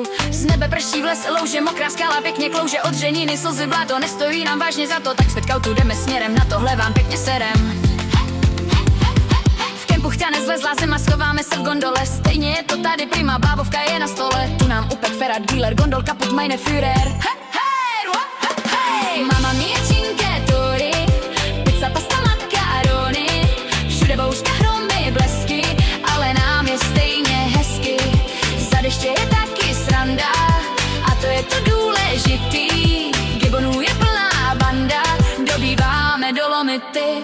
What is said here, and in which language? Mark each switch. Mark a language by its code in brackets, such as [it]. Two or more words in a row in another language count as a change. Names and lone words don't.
[cs] Z nebe prší, v lese louže, mokrá skala pěkně klouže. Od řeniny slzy bláto, nestojí nám vážně za to. Tak s Petkautu jdeme směrem, na tohle vám pěkně serem. V kempu chťane zlezla zima, schováme se v gondole. Stejně je to tady prima, bábovka je na stole. Tu nám upek Ferrad dealer, gondol [de] kaput meine Führer. [it] Mamma mia cinque torri, pizza, pasta, [cs] makarony. Všude bouřka, hromy, blesky, ale nám je stejně hezky. Za deště je taky sranda, a to je to důležitý. Gibonů je plná banda, dobýváme Dolomity.